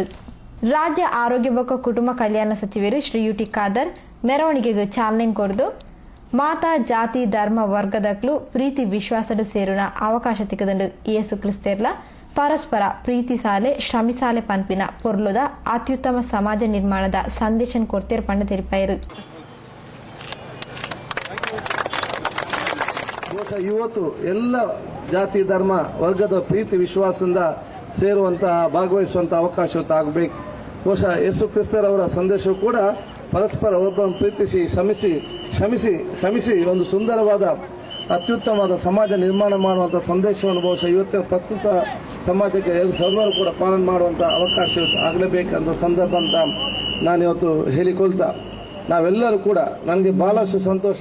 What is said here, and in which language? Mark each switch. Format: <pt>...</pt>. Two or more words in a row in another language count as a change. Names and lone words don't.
<tcy>ರಾಜ್ಯ ಆರೋಗ್ಯ ಬೊಕ್ಕ ಕುಟುಂಬ ಕಲ್ಯಾಣ ಸಚಿವರು ಶ್ರೀ ಯುಟಿ ಖಾದರ್ ಮೆರವಣಿಗೆಗೆ ಚಾಲನೆ ಕೊಡ್ದು ಮಾತಾ ಜಾತಿ ಧರ್ಮ ವರ್ಗದಕ್ಲು ಪ್ರೀತಿ ವಿಶ್ವಾಸದ ಸೇರುನ ಅವಕಾಶ ತಿಕ್ಕದಂಡು ಯೇಸು ಕ್ರಿಸ್ತೆರ್ಲ ಪರಸ್ಪರ ಪ್ರೀತಿ ಸಾಲೆ ಶ್ರಮಿಸಾಲೆ ಪನ್ಪಿನ ಪೊರ್ಲುದ ಅತ್ಯುತ್ತಮ ಸಮಾಜ ನಿರ್ಮಾಣದ ಸಂದೇಶ ಕೊಡ್ತೇರ್ ಪಂಡ ತೆರಿಪಾಯರು.</tcy> <kn>ಬಹುಶಃ ಇವತ್ತು ಎಲ್ಲ ಜಾತಿ ಧರ್ಮ ವರ್ಗದ ಪ್ರೀತಿ ವಿಶ್ವಾಸದಿಂದ ಸೇರುವಂತಹ ಭಾಗವಹಿಸುವಂತಹ ಅವಕಾಶ ಆಗಬೇಕು. ಬಹುಶಃ ಯೇಸು ಕ್ರಿಸ್ತರವರ ಸಂದೇಶವು ಕೂಡ ಪರಸ್ಪರ ಒಬ್ಬರನ್ನು ಪ್ರೀತಿಸಿ ಶ್ರಮಿಸಿ ಒಂದು ಸುಂದರವಾದ ಅತ್ಯುತ್ತಮವಾದ ಸಮಾಜ ನಿರ್ಮಾಣ ಮಾಡುವಂತಹ ಸಂದೇಶವನ್ನು ಬಹುಶಃ ಇವತ್ತಿನ ಪ್ರಸ್ತುತ ಸಮಾಜಕ್ಕೆ ಸರ್ವರು ಕೂಡ ಪಾಲನೆ ಮಾಡುವಂತಹ ಅವಕಾಶ ಆಗಲೇಬೇಕಂತ ಸಂದರ್ಭ ಅಂತ ನಾನು ಇವತ್ತು ಹೇಳಿಕೊಳ್ತಾ ನಾವೆಲ್ಲರೂ ಕೂಡ ನನಗೆ ಬಹಳಷ್ಟು ಸಂತೋಷ.</kn>